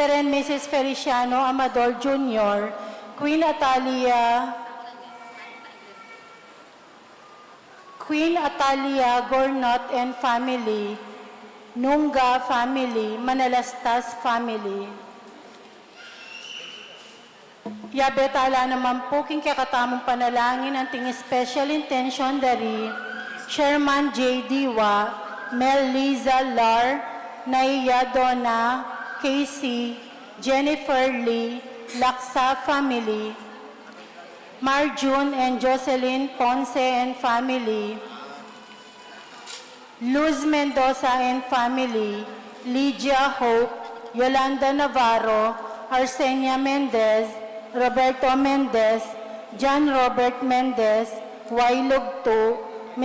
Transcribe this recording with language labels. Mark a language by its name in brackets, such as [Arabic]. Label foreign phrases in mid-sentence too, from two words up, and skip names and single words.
[English] and Mrs. Feliciano Amador Jr., Queen Atalia Gornot and family, Nunga family, Manalastas family. [Pampanga] Yabetala naman po king kakatamong panalangin ang ting [English] special intention [Pampanga] dari Sherman J. Diwa, Mel Liza Lar, Naiya Donna, [English] Casey, Jennifer Lee, Laksa family, Marjun and Jocelyn Ponce and family, Luz Mendoza and family, Lydia Hope, Yolanda Navarro, Arsenia Mendez, Roberto Mendez, John Robert Mendez, Wailugto, Mr.